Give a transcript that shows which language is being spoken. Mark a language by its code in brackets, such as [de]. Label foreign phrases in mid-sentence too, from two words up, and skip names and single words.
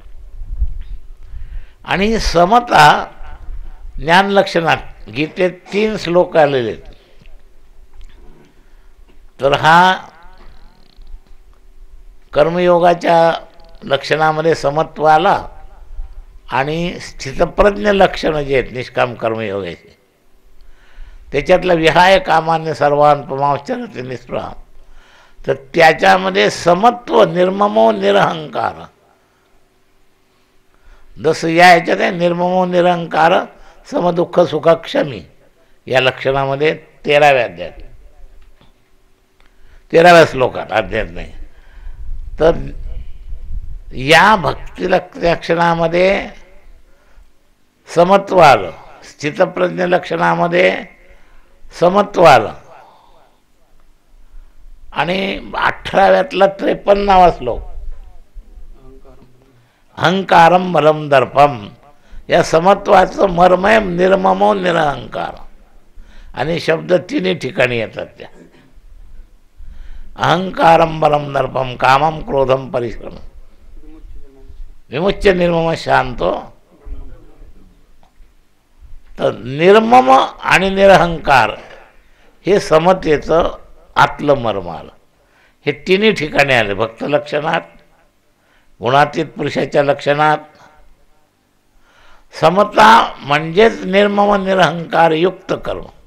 [mr] आणि समता ज्ञानलक्षणात गीतेत 3 श्लोक आलेले आहेत. तर हा कर्मयोगाच्या लक्षणामध्ये समत्व आला आणि स्थितप्रज्ञ लक्षणं जे आहेत निष्काम कर्मयोगाचे, त्याच्यातलं [sa] विहाय कामान्य सर्वान पमाचरते निस्पृहा, [mr] तर त्याच्यामध्ये समत्व, [sa] निर्ममो निरहंकार. [mr] जसं या ह्याच्यात आहे [sa] निर्ममो निरहंकार समदुःख सुखक्षमी, [mr] या लक्षणामध्ये 13व्या अध्यायात 13व्या श्लोकात, अध्यायात नाही. तर या भक्ती लक्षणामध्ये समत्व आलं, स्थितप्रज्ञ लक्षणामध्ये समत्व आलं. आणि 18व्यातला 53वा श्लोक [sa] अहंकारम बलम दर्पम, [mr] या समत्वाचं मर्म आहे [sa] निर्ममो निरहंकार. [mr] आणि शब्द 3 ठिकाणी येतात त्या. [sa] अहंकारम बलम दर्पम कामम क्रोधम परिश्रम विमुच्य निर्मम शांतो. [mr] तर निर्मम आणि निरहंकार हे समतेचं आतलं मर्म आलं. हे 3 ठिकाणी आले, भक्त लक्षणात, गुणातीत पुरुषाच्या लक्षणात. समता म्हणजेच निर्मम निरहंकार युक्त कर्म.